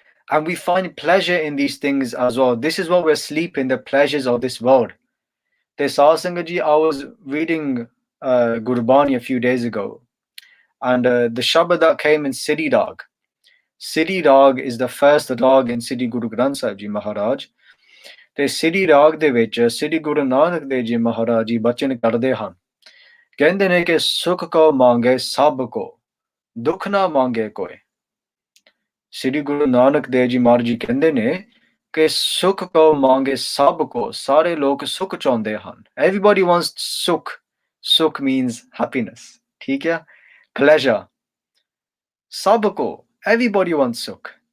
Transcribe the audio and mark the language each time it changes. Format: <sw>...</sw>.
<en>And we find pleasure in these things as well. This is what we're asleep in, the pleasures of this world. The Sadh Sangat Ji, I was reading Gurbani a few days ago, and the Shabad that came in Siddhi Rag. Siddhi Rag is the first Rag in Siddhi Guru Granth Sahib Ji Maharaj.</en> <pa>ਤੇ ਸਿੱਧੀ ਰਾਗ ਦੇ ਵਿੱਚ ਸ੍ਰੀ ਗੁਰੂ ਨਾਨਕ ਦੇਵ ਜੀ ਮਹਾਰਾਜ ਜੀ ਬਚਨ ਕਰਦੇ ਹਨ, ਕਹਿੰਦੇ ਨੇ ਕਿ ਸੁਖ ਕੋ ਮੰਗੇ ਸਭ ਕੋ, ਦੁੱਖ ਨਾ ਮੰਗੇ ਕੋਈ. ਸ੍ਰੀ ਗੁਰੂ ਨਾਨਕ ਦੇਵ ਜੀ ਮਹਾਰਾਜ ਜੀ ਕਹਿੰਦੇ ਨੇ ਕਿ ਸੁਖ ਕੋ ਮੰਗੇ ਸਭ ਕੋ, ਸਾਰੇ ਲੋਕ ਸੁਖ ਚਾਹੁੰਦੇ ਹਨ.</pa> <en>Everybody wants ਸੁਖ. ਸੁਖ means happiness.</en> <pa>ਠੀਕ ਹੈ, pleasure. ਸਭ ਕੋ,</pa> <en>everybody wants</en> <pa>ਸੁਖ.</pa>